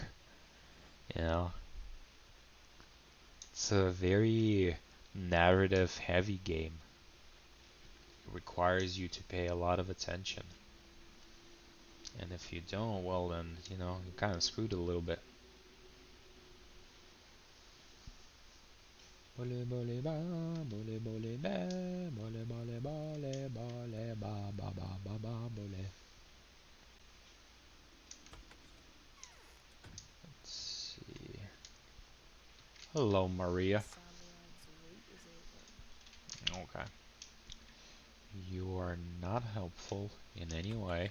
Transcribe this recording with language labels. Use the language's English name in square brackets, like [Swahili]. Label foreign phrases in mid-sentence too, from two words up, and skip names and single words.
[English] You know, it's a very narrative heavy game. It requires you to pay a lot of attention. And if you don't, well then, you know, you're kind of screwed a little bit. Bole bole ba, bole bole ba, bole bole bole bole ba ba ba ba ba bole. Let's see. Hello, Maria. Salari's wait is over. Okay. You are not helpful in any way.